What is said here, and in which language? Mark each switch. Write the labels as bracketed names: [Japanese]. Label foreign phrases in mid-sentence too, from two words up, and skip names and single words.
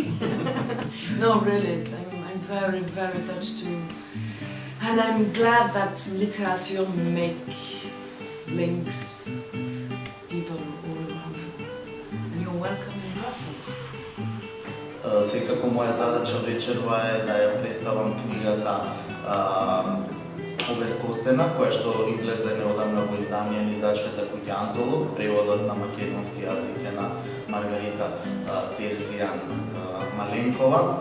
[English] No, really, I'm very, very touched too. And I'm glad that literature make links with people all around the world. And you're welcome in Brussels. [Macedonian] Секако моја задача вечерва е да ја представам книгата Обескостена, која што излезе неодамна во издание на издачката куќа Антолог, преводот на македонски јазик е на Маргарита Терзијан Маленкова.